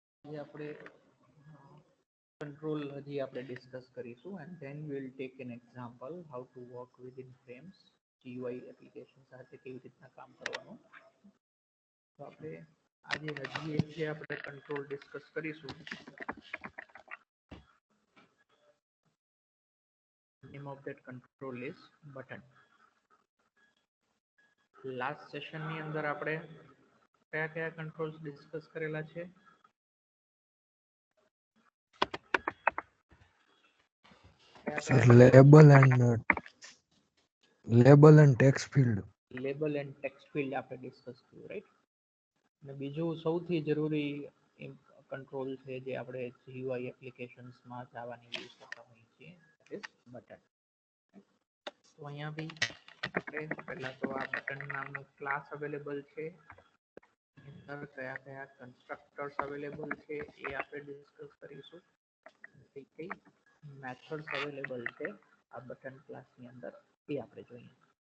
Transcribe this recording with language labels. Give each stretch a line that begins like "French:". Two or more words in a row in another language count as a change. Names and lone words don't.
Gujarati: આજે આપણે control હજી આપણે ડિસ્કસ કરીશું
English: and then we will take an example how to work within frames GUI application
Gujarati: સાથે કેવી રીતના કામ કરવાનું. તો આપણે આજે હજી એક જે આપણે કંટ્રોલ ડિસ્કસ કરીશું.
English: name of that control is button. last session
Gujarati: ની અંદર આપણે કયા કયા કંટ્રોલ્સ ડિસ્કસ કરેલા છે?
English: Sir, label and text field. label and text field
Gujarati: આપણે ડિસ્કસ કર્યું,
English: રાઈટ?
Gujarati: અને બીજું સૌથી જરૂરી કંટ્રોલ છે જે આપણે GUI એપ્લિકેશન્સમાં જાવાની યુઝ કરતા હોઈએ છીએ,
English: that is બટન.
Gujarati: તો અહીંયા બી આપણે પહેલા તો આ બટન નામનો ક્લાસ અવેલેબલ છે. અંદર કયા કયા કન્સ્ટ્રક્ટર્સ અવેલેબલ છે એ આપણે ડિસ્કસ કરીશું. કઈ કઈ મેથડ્સ અવેલેબલ છે આ બટન ક્લાસની અંદર એ આપણે જોઈએ.